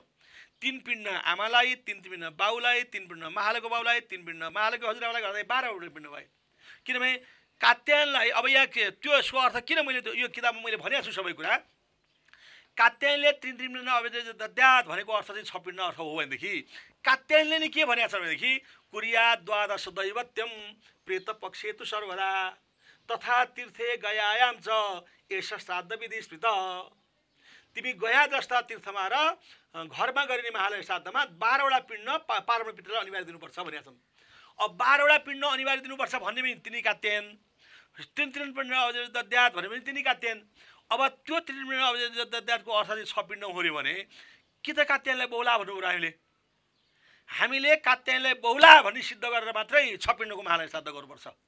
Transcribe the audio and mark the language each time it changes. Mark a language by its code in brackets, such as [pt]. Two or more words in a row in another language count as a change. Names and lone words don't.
[ne] 3 पिण्ड आमालाई, 3 पिण्ड बाउलाई, 3 पिण्ड महालेको बाउलाई, 3 पिण्ड महालेको हजुरआमालाई गर्दा 12 पिण्ड भयो। किनभने कात्यायनलाई अब यहाँ त्यो यसको अर्थ किन मैले यो किताबमा मैले भनेको छु सबै कुरा। कात्यायनले 3 पिण्ड [sa] अवधिज दत्यात् [ne] भनेको अर्थ चाहिँ 6 पिण्ड अर्थ हो भनेदेखि कात्यायनले नि के भनेको छ भनेदेखि [sa] कुर्या द्वादश दैवत्यम प्रेत पक्षे तु सर्वदा तथा तीर्थे गयायाम च एष श्राद्ध विधि स्मृत। [ne] तिमी गया जस्ता तीर्थमा र घरमा गरिने महालय श्राद्धमा 12वटा पिण्ड पारम्परिक पिण्डलाई अनिवार्य दिनुपर्छ भनेका छन्। अब 12वटा पिण्ड अनिवार्य दिनुपर्छ भन्ने पनि तिनी कात्यायन। 3 पिण्ड [sa] अवधिज दत्यात् [ne] भने पनि तिनी कात्यायन। अब त्यो 3 पिण्ड अवधिज दत्यात्को अर्थ चाहिँ 6 पिण्ड हो भने कि त कात्यायनलाई बहुला भन्नु हामीले कात्यायनलाई बहुला भन्ने सिद्ध गरेर मात्रै 6 पिण्डको महालय श्राद्ध गर्नुपर्छ।